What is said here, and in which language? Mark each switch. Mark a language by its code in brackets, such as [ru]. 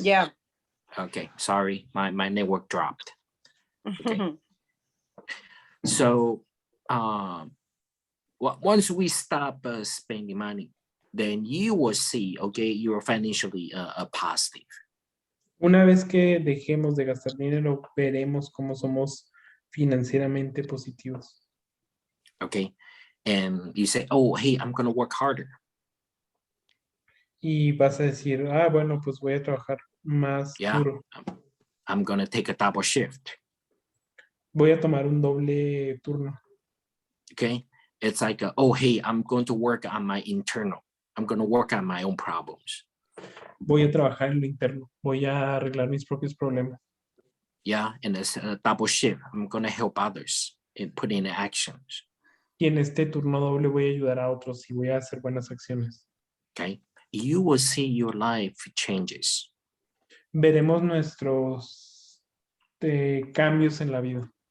[en] Yeah. Okay, sorry. My network dropped. Okay. So, once we stop spending money, then you will see, okay, you're financially positive. [es] Una vez que dejemos de gastar dinero, veremos cómo somos financieramente positivos. [en] Okay, and you say, oh, hey, I'm gonna work harder. [es] Y vas a decir, bueno, pues voy a trabajar más duro. [en] I'm gonna take a double shift. [es] Voy a tomar un doble turno. [en] Okay, it's like, oh, hey, I'm going to work on my internal. I'm gonna work on my own problems. [es] Voy a trabajar en lo interno. Voy a arreglar mis propios problemas. [en] Yeah, and it's a double shift. I'm gonna help others and put in actions. [es] Y en este turno doble voy a ayudar a otros y voy a hacer buenas acciones. [en] Okay, you will see your life changes. [es] Veremos nuestros cambios en la vida.